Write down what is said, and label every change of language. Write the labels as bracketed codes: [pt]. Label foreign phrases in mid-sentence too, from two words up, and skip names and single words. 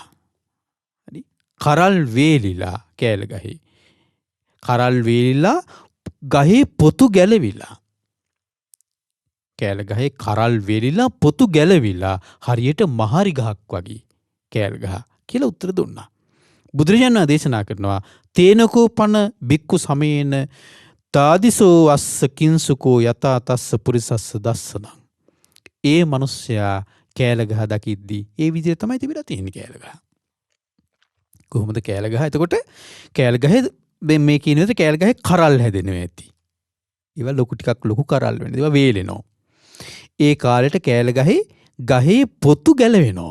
[si] කරල් වේලිලා කෑලගහේ. කරල් වේලිලා ගහේ පොතු ගැලවිලා. කෑලගහේ කරල් වේලිලා පොතු ගැලවිලා හරියට මහරි ගහක් වගේ කෑලගහ කියලා උත්තර දුන්නා. බුදුරජාණන් දේශනා කරනවා [pi] තේනකෝ පන බික්කු සමේන තාදිසෝ අස්ස කිංසුකෝ යතා තස්ස පුරිසස්ස දස්සනං. [si] ඒ මිනිස්සයා කෑලගහ දකිද්දී ඒ විදිහට තමයි තිබිලා තියෙන්නේ කෑලගහ. කොහොමද කෑලගහ? එතකොට කෑලගහේ මේ කියන විදිහට කෑලගහේ කරල් හැදෙනවා ඇති. ඒවා ලොකු කරල් වෙනවා. ඒවා වේලෙනවා. ඒ කාලෙට කෑලගහේ ගහේ පොතු ගැලවෙනවා.